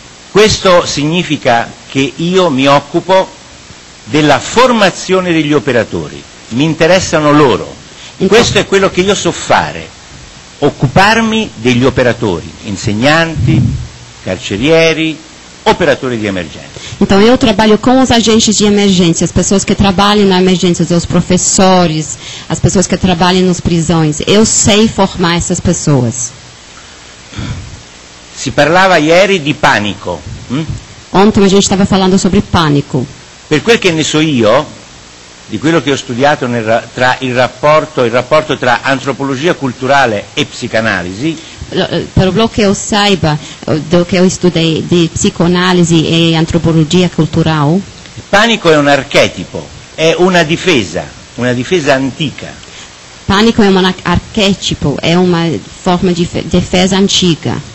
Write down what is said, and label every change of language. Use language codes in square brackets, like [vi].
[it] Questo significa che io mi occupo della formazione degli operatori, mi interessano loro. Questo è quello che io so fare, occuparmi degli operatori, insegnanti, carcerieri, operatori di emergenza. [pt] Então eu trabalho com os agentes de emergência, as pessoas que trabalham na emergência, os professores, as pessoas que trabalham nas prisões. Eu sei formar essas pessoas. [it] Si parlava ieri di panico. [pt] Ontem a gente estava falando sobre pânico. [it] Per quel che ne so io, di quello che ho studiato tra il rapporto tra antropologia culturale e psicanalisi, [pt] Pelo que eu saiba, do que eu estudei de psicoanálise e antropologia cultural, [it] il panico è un archetipo, è una difesa antica. [pt] Pânico é um arquétipo, é uma forma de defesa antiga.